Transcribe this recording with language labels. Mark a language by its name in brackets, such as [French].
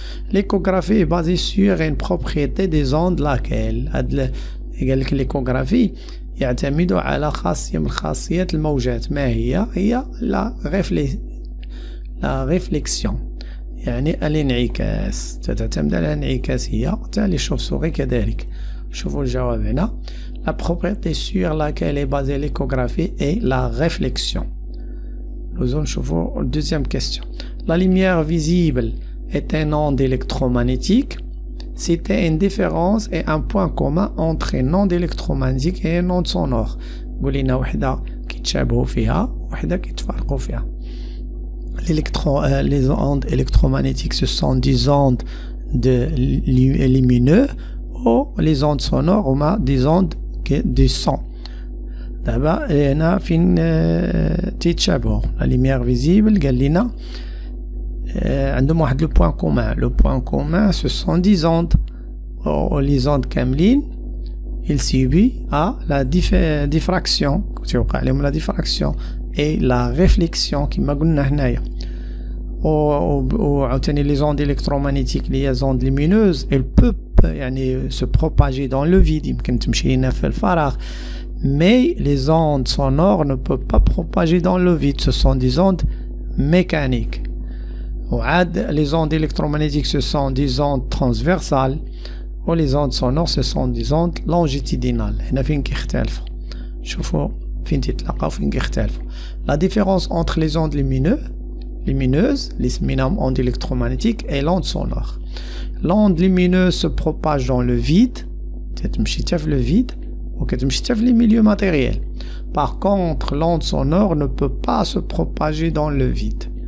[French] L'échographie est basée sur une propriété des ondes laquelle [Arabic] قال لك [French] l'échographie [Arabic] يعتمد على خاصية من خاصيات الموجات. ما هي لا ريفليكسيون يعني الانعكاس. تعتمد على الانعكاسية تاع لي شوف-souris كذلك. شوفوا الجواب هنا. [French] La propriété sur laquelle est basée l'échographie est la réflexion. Nous allons deuxième question. La lumière visible est un onde électromagnétique. Citez une différence et un point commun entre une onde électromagnétique et une onde sonore. [Arabic] قولينا وحدة كيتشابهوا فيها وحدة كيتفارقوا فيها. [French] Les ondes électromagnétiques ce sont des ondes lumineux ou les ondes sonores هما des ondes de son. [Arabic] دابا هنا فين تيتشابهوا. [French] La lumière visible [Arabic] قال لنا عندهم واحد [French] لو بوين كومان. لو بوين كومان ce sont des ondes. les ondes كاملين il subit à la diffraction توقع عليهم la diffraction et la réflexion كما قلنا هنايا. وعاوتاني les ondes électromagnétiques اللي هي ondes lumineuses elles peuvent يعني se propager dans le vide [Arabic] يمكن تمشي لنا في الفراغ. [French] Mais les ondes sonores ne peuvent pas propager dans le vide. Ce sont des ondes mécaniques. Les ondes électromagnétiques ce sont des ondes transversales ou les ondes sonores ce sont des ondes longitudinales. [Arabic] هنا فين كيختلفوا. شوفوا فين تتلاقاو فين كيختلفوا. [French] La différence entre les ondes lumineuses les سميناهم ondes électromagnétiques et l'onde sonore. L'onde lumineuse se propage dans le vide. [Arabic] تتمشي حتى في le vide وكتمشي حتى في [French] les milieux matériels. Par contre l'onde sonore ne peut pas se propager dans le vide.